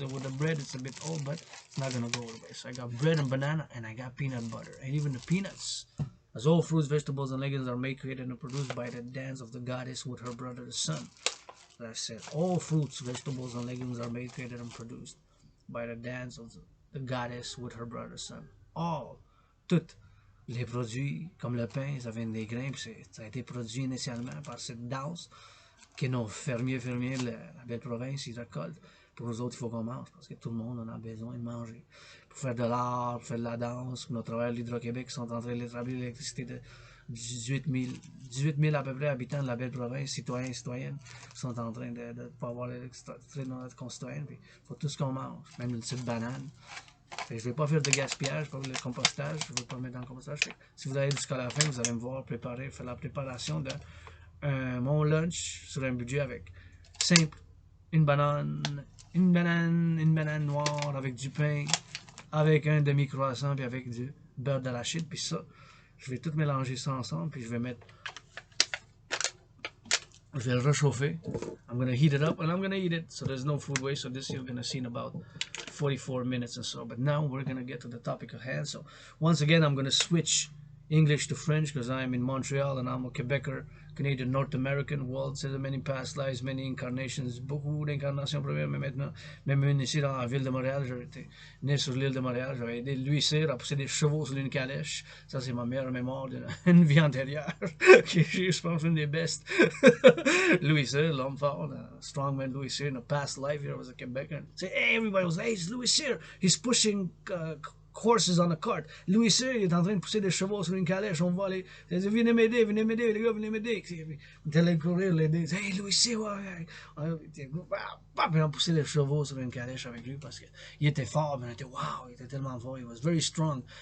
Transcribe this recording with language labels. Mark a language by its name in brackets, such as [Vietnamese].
[English] With the bread, it's a bit old, but it's not going to go to waste. So I got bread and banana, and I got peanut butter, and even the peanuts. As all fruits, vegetables, and legumes are made, created, and produced by the dance of the goddess with her brother the sun. As I said, all fruits, vegetables, and legumes are made, created, and produced by the dance of the goddess with her brother son. [French] All, toutes les produits, comme le pain, ça vient des grains, ça a été produit initialement par cette danse que nos fermiers, la belle province, ils récoltent. Pour nous autres, il faut qu'on mange, parce que tout le monde en a besoin de manger. Pour faire de l'art, pour faire de la danse, pour nos travailleurs de l'Hydro-Québec qui sont en train d'établir l'électricité de 18 000 à peu près habitants de la belle province, citoyens et citoyennes, sont en train de pas avoir l'électricité dans notre concitoyenne. Il faut tout ce qu'on mange, même une petite banane. Je ne vais pas faire de gaspillage, pas le compostage, je ne veux pas mettre dans le compostage. Si vous allez jusqu'à la fin, vous allez me voir faire la préparation de mon lunch sur un budget avec simple, une banane noire avec du pain, avec un demi-croissant, puis avec du beurre d'arachide, puis ça, je vais tout mélanger ça ensemble, puis je vais le réchauffer. [English] I'm going to heat it up and I'm going to eat it, so there's no food waste. So this you're going to see in about 44 minutes or so. But now we're going to get to the topic at hand. So once again, I'm going to switch English to French because I'm in Montreal and I'm a Quebecer, Canadian, North American. World says many past lives, many incarnations, [French] beaucoup d'incarnations premières, mais maintenant, même une ici dans la ville de Montréal, j'ai été né sur l'île de Montréal, j'avais aidé Louis Cyr à pousser des chevaux sur une calèche. Ça, c'est ma meilleure mémoire d'une vie antérieure, qui est, je pense, une des best. [English] Louis Cyr, [French] l'homme fort, [English] strongman Louis Cyr, in a past life here, I was a Quebecer. Say, hey, everybody was like, hey, it's Louis Cyr, he's pushing horses on a cart. [French] Louis C il est en train de pousser des chevaux sur une calèche. On va aller. Il dit, venez m'aider, les gars, venez m'aider. On est allé courir, l'aider. Hey, Louis C, ouais. Puis on poussait les chevaux sur une calèche avec lui parce qu'il était fort, mais on était wow, il était tellement fort. [English] He was very strong.